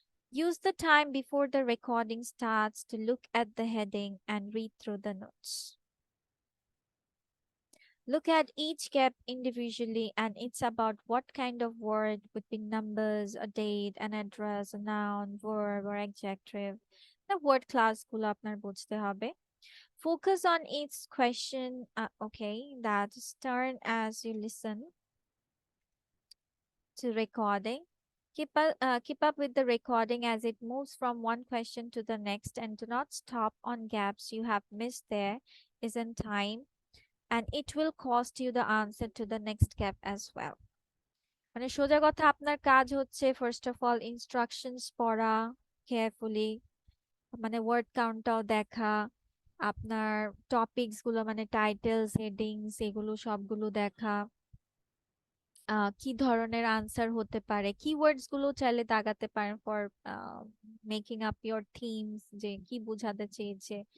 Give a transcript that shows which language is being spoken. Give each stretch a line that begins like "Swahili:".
English: Use the time before the recording starts to look at the heading and read through the notes. Look at each gap individually, and it's about what kind of word would be numbers, a date, an address, a noun, verb, or adjective.
Bangla: The word class গুলো আপনার বুঝতে হবে.
English: Focus on each question, okay, that's turn as you listen to recording. Keep up with the recording as it moves from one question to the next, and do not stop on gaps you have missed. There isn't time, and it will cost you the answer to the next gap as well.
Bangla: মানে সোজা কথা, আপনার কাজ হচ্ছে first of all instructions পড়া carefully, মানে word কাউন্টটাও দেখা, আপনার টপিকস গুলো মানে টাইটেলস, হেডিংস, এগুলো সবগুলো দেখা, কি ধরনের আনসার হতে পারে, কিওয়ার্ডস গুলো চাইলে দাগাতে পারেন
English: for making up your themes,
Bangla: যে কি বোঝাতে চেয়েছে।